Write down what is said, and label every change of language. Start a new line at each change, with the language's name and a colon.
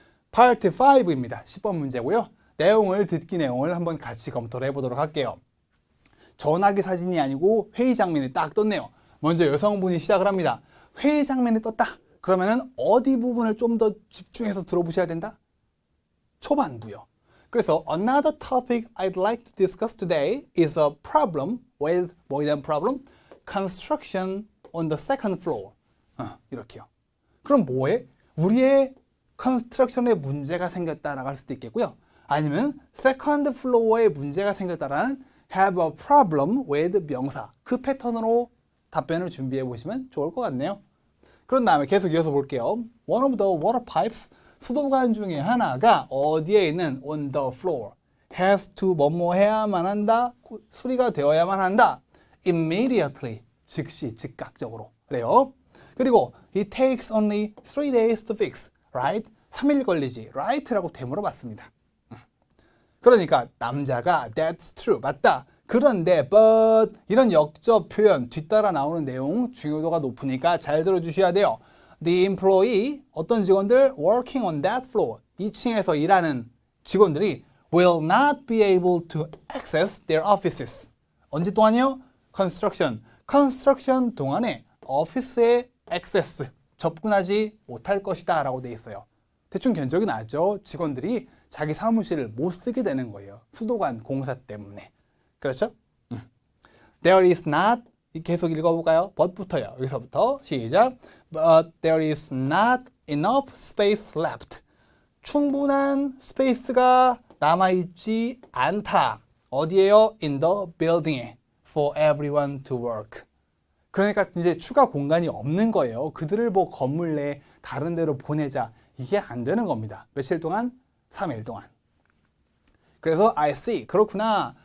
Korean: 파트 5입니다. 10번 문제고요. 내용을 한번 같이 검토를 해보도록 할게요. 전화기 사진이 아니고 회의 장면이 딱 떴네요. 먼저 여성분이 시작을 합니다. 회의 장면이 떴다. 그러면은 어디 부분을 좀 더 집중해서 들어보셔야 된다? 초반부요. 그래서
English: another topic I'd like to discuss today is a problem with
Korean: 뭐에 대한
English: problem? Construction on the second floor.
Korean: 이렇게요. 그럼 뭐에? 우리의 컨스트럭션에 문제가 생겼다라고 할 수도 있겠고요. 아니면 second floor에 문제가 생겼다라는
English: have a problem with
Korean: 명사. 그 패턴으로 답변을 준비해 보시면 좋을 것 같네요. 그런 다음에 계속 이어서 볼게요.
English: One of the water pipes,
Korean: 수도관 중에 하나가 어디에 있는
English: on the floor. has to
Korean: 뭐뭐 해야만 한다. 수리가 되어야만 한다. immediately, 즉시, 즉각적으로. 그래요. 그리고
English: it takes only 3 days to fix. Right?
Korean: 3일 걸리지. Right라고 되물어 봤습니다. 그러니까 남자가
English: that's true.
Korean: 맞다. 그런데 but 이런 역접 표현 뒤따라 나오는 내용 중요도가 높으니까 잘 들어주셔야 돼요.
English: The employee
Korean: 어떤 직원들
English: working on that floor
Korean: 2층에서 일하는 직원들이
English: will not be able to access their offices.
Korean: 언제 동안이요? construction 동안에 오피스에 access 접근하지 못할 것이다 라고 돼 있어요. 대충 견적이 나죠. 직원들이 자기 사무실을 못 쓰게 되는 거예요. 수도관 공사 때문에. 그렇죠?
English: There is not
Korean: 계속 읽어볼까요? but부터요. 여기서부터 시작.
English: But there is not enough space left.
Korean: 충분한 스페이스가 남아있지 않다. 어디에요?
English: In the building에. For everyone to work.
Korean: 그러니까 이제 추가 공간이 없는 거예요. 그들을 뭐 건물 내 다른 데로 보내자. 이게 안 되는 겁니다. 며칠 동안? 3일 동안. 그래서
English: I see.
Korean: 그렇구나.